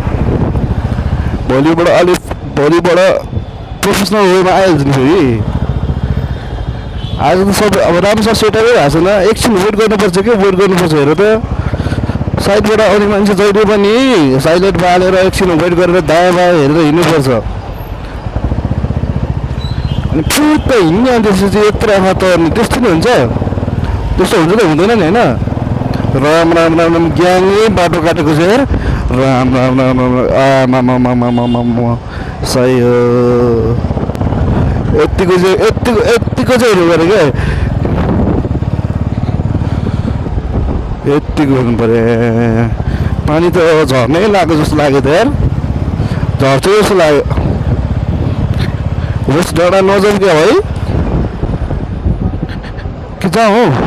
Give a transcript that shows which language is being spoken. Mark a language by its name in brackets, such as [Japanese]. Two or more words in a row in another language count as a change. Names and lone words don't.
[Nepali] भोलिबाट [English] professional wayमा [Nepali] आइहाल्छ नि फेरि आज त सबै अब राम्रोसँग सेटअपै भएको छैन एकछिन वेट गर्नुपर्छ कि वेट गर्नुपर्छ हेर त साइडबाट आउने मान्छे जहिले पनि साइलेन्ट बालेर एकछिन वेट गरेर दायाँ बायाँ हेरेर हिँड्नुपर्छ अनि फुट हिँड्ने अनि त्यसपछि यत्रो आँखा तर्ने त्यस्तो नि हुन्छ त्यस्तो हुन्छ त हुँदैन नि होइन राम राम राम राम ग्याङै बाटो काटेको छ यार राम राम राम राम आमा सही हो यत्तिको चाहिँ हेर्नु पऱ्यो क्या यत्तिको हेर्नु पऱ्यो पानी त झर्नै लाग्यो जस्तो लाग्यो त यार झर्छ जस्तो लाग्यो होस् डाँडा नजाउँ क्या है कि जाउँ हो